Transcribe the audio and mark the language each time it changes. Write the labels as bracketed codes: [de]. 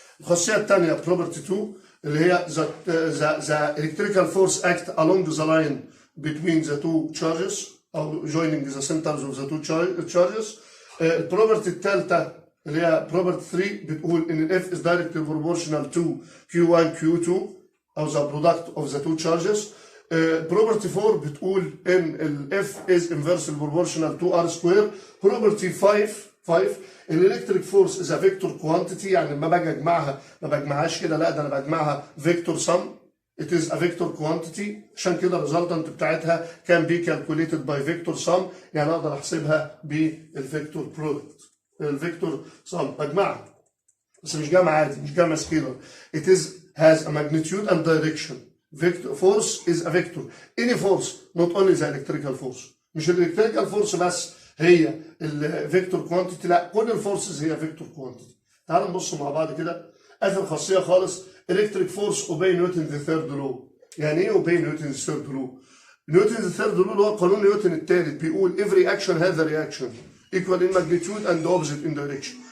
[ar] الخاصيه الثانيه [en] property 2 اللي هي the electrical force act along the line between the two charges او joining the centers of the two charges. [ar] البروبرتي الثالثه اللي هي [en] property 3 [ar] بتقول ان [en] F is directly proportional to Q1 Q2 او the product of the two charges. property 4 [ar] بتقول ان ال [en] F is inversely proportional to R square. property 5 electric force is a vector quantity [ar] يعني لما باجي اجمعها ما بجمعهاش كده لا ده انا بجمعها [en] vector sum. It is a vector quantity [ar] عشان كده الريزلتنت بتاعتها [en] can be calculated by vector sum [ar] يعني اقدر احسبها بالفيكتور برودكت. الفيكتور sum بجمعها بس مش جمع عادي مش جمع سكيلر. [en] It is has a magnitude and direction. Vector force is a vector. Any force not only the electrical force. [ar] مش الالكتريكال فورس بس هي الفيكتور كوانتيتي لا كل الفورسز هي فيكتور كوانتيتي. تعالوا نبص مع بعض كده. اخر خاصيه خالص [en] electric force obey Newton the third law. [ar] يعني ايه [en] obey Newton the third law؟ Newton the third law [ar] اللي هو قانون نيوتن الثالث بيقول [en] every action has a reaction equal in magnitude and opposite in direction.